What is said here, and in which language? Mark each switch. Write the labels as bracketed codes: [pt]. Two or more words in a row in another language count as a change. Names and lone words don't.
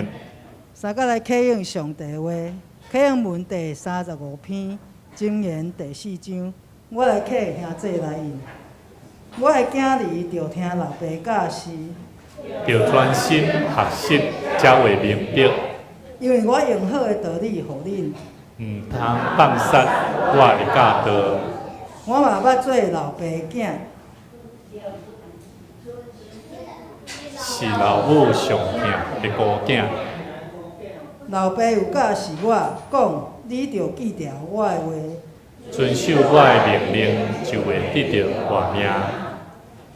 [nan] 三个来启用上帝的话，启用文第35篇，箴言第4章。我来启兄弟来应。我的囝儿着听老爸教示，着专心学习，才会明白。因为我用好的道理互恁。唔通放杀我的教导。我嘛捌做老爸囝，是老母上疼的孤囝。老爸有教示我讲，你着记住我的话，遵守我的命令，就会得到活命。